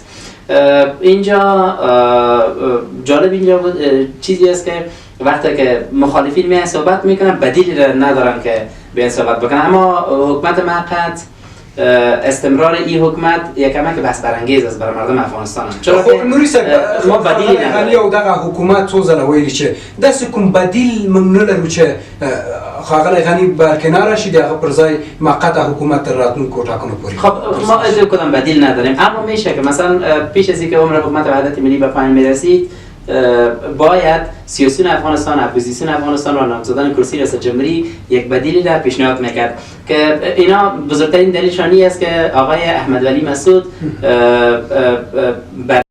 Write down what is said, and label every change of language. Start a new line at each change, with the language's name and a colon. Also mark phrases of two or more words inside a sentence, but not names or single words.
Persian: اینجا جالب اینجا چیزی است که وقتی که مخالفین میان صحبت میکنن بدیلی ندارن که بیان صحبت بکنن، اما حکومت موقت استمرار این حکومت یکم که بحث برانگیز است برای مردم افغانستان. چرا که ما بدیل نداریم.
Pashto: او دغه حکومت څو ځله ویلي چې داسې کوم بدیل موږ نه لرو چې ښاغلی غني برکناره شي د هغه پر ځای موقت حکومت تر راتلونکو ټاکنو پورې.
Persian: خب ما هیڅ کدام بدیل نداریم، اما میشه که مثلا پیش از اینکه عمر حکومت وحدت ملی به پایان میرسید باید سیاسیون افغانستان، اپوزیسیون افغانستان و نامزدان کرسی ریاست جمهوری یک بدیلی را پیشنهاد میکرد که اینا بزرگترین دلیلشان است که آقای احمد ولی مسعود